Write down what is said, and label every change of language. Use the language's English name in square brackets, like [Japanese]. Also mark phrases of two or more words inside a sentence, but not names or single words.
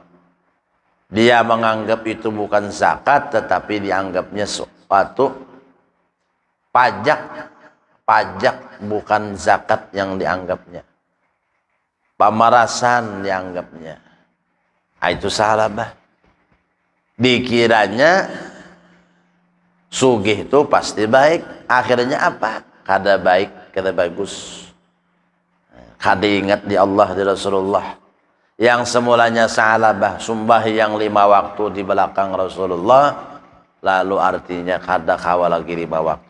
[Indonesian] Dia menganggap itu bukan zakat, tetapi dianggapnya suatu pajak. Pajak bukan zakat yang dianggapnya, pemerasan dianggapnya. [Banjar] Itu salabah. Dikiranya sugih itu pasti baik. Akhirnya apa? Kada baik, kada bagus. Kada ingat di Allah, di Rasulullah. Yang semulanya salabah, sumbah yang 5 waktu di belakang Rasulullah, lalu artinya kada kawal lagi 5 waktu.